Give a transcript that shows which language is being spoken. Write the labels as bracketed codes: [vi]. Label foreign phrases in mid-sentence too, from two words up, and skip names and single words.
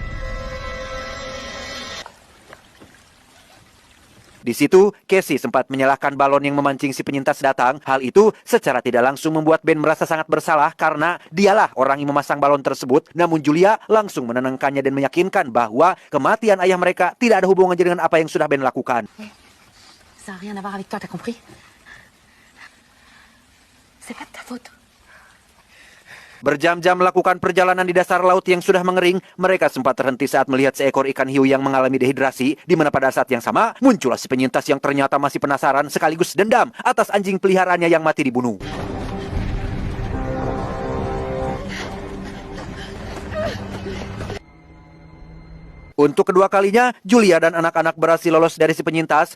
[id] Di situ, Casey sempat menyalahkan balon yang memancing si penyintas datang. Hal itu secara tidak langsung membuat Ben merasa sangat bersalah karena dialah orang yang memasang balon tersebut. Namun Julia langsung menenangkannya dan meyakinkan bahwa kematian ayah mereka tidak ada hubungannya dengan apa yang sudah Ben lakukan. [fr] Ça n'a rien à voir avec toi, t'as compris? C'est pas de ta faute. [id] Berjam-jam melakukan perjalanan di dasar laut yang sudah mengering, mereka sempat terhenti saat melihat seekor ikan hiu yang mengalami dehidrasi, di mana pada saat yang sama, muncullah si penyintas yang ternyata masih penasaran sekaligus dendam atas anjing peliharaannya yang mati dibunuh. Untuk kedua kalinya, Julia dan anak-anak berhasil lolos dari si penyintas.